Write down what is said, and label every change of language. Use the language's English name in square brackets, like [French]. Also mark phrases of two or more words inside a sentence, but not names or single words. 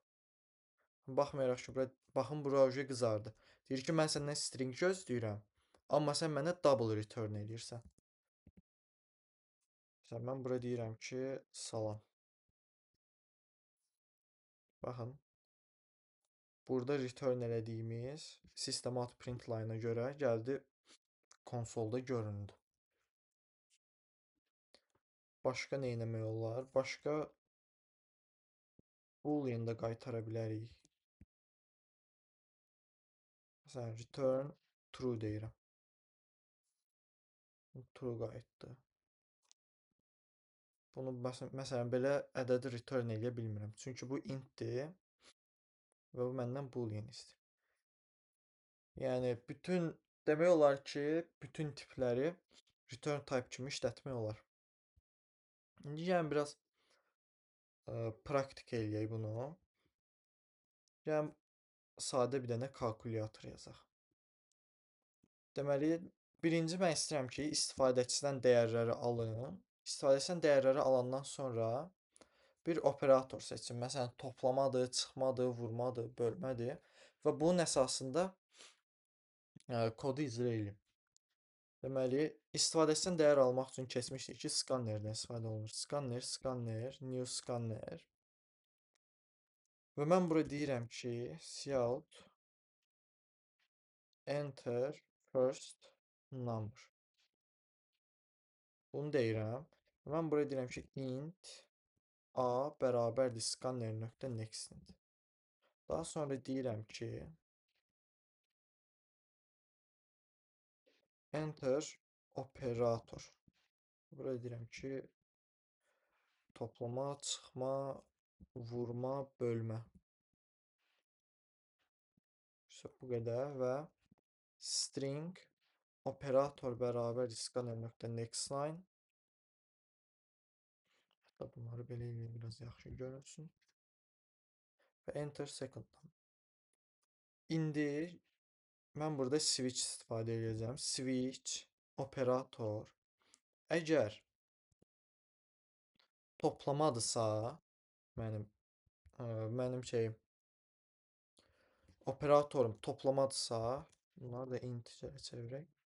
[Azerbaijani] Baxmayaraq ki, baxın, bura oje qızardı. Deyir ki, mən səndən string gözləyirəm, amma sən mənə [English] double return [Azerbaijani] edirsən. Məsələn, mən bura deyirəm ki, salam. Baxın, burada return elədiyimiz [English] system out print line-a [Azerbaijani] görə gəldi konsolda göründü. Başqa nə etmək olar? Başqa boolean da qaytara bilərik. Məsələn, [English] return true [Azerbaijani] deyirəm. True qayıtdı. Bunu məsələn belə ədədi return eləyə bilmirəm. Çünki bu int-dir və bu məndən boolean istəyir. Yəni bütün demək olar ki, bütün tipləri [English] return type [Azerbaijani] kimi işlətmək olar. İndi yəni biraz praktik eləyək bunu. Yəni sadə bir dənə kalkulyator yazaq. Deməli, birinci mən istəyirəm ki, istifadəçidən dəyərləri alın. İstifadəçidən dəyərləri alandan sonra bir operator seçin. Məsələn, toplamadır, çıxmadır, vurmadır, bölmədir və bunun əsasında kodu icra edin. Deməli, istifadəçidən dəyər almaq üçün keçmişdik ki, skannerdən istifadə olunur. [English] Skanner, skanner, new skanner. [Azerbaijani] Və mən bura deyirəm ki, [English] cout enter first number. [Azerbaijani] Bunu deyirəm. Mən bura deyirəm ki, int a bərabərdir skanner.next. Daha sonra deyirəm ki, [English] enter operator. [Azerbaijani] Bura deyirəm ki, toplama, çıxma, vurma, bölmə. İşte bu qədər və [English] string operator [Azerbaijani] bərabər scanner.nextLine. Hətta bunları belə eləyək, biraz yaxşı görünsün. [English] Və enter second time. [Azerbaijani] İndi mən burada switch istifadə edəcəm. [English] Switch operator [Azerbaijani] əgər toplamadırsa, mənim şeyim operatorum toplamadırsa, bunları da integerə çevirək.